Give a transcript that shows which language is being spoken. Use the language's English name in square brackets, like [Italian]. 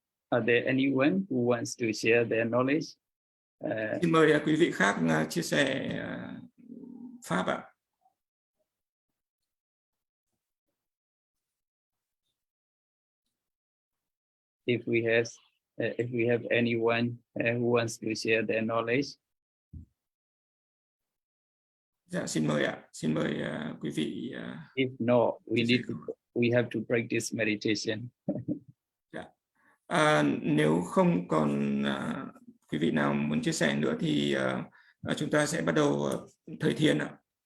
[English] Are there anyone who wants to share their knowledge? [Vietnamese] Xin mời quý vị khác chia sẻ pháp ạ. [English] If we have anyone who wants to share their knowledge. [Vietnamese] Dạ, xin mời ạ. Xin mời quý vị. [English] If not, we have to practice meditation. [Vietnamese] Dạ. Nếu không còn quý vị nào muốn chia sẻ nữa thì chúng ta sẽ bắt đầu thời thiền ạ.